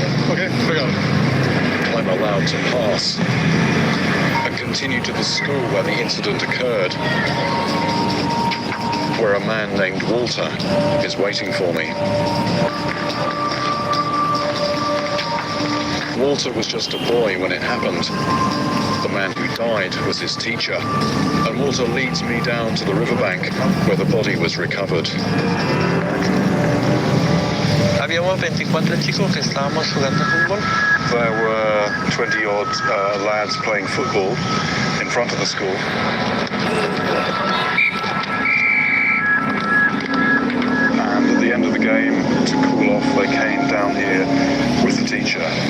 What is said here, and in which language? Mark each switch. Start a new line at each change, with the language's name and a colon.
English: Okay, I'm allowed to pass and continue to the school where the incident occurred, where a man named Walter is waiting for me. Walter was just a boy when it happened. The man who died was his teacher, and Walter leads me down to the riverbank where the body was recovered.
Spanish: Habíamos 24 chicos que estábamos jugando fútbol.
English: There were 20-odd lads playing football in front of the school. And at the end of the game, to cool off, they came down here with the teacher.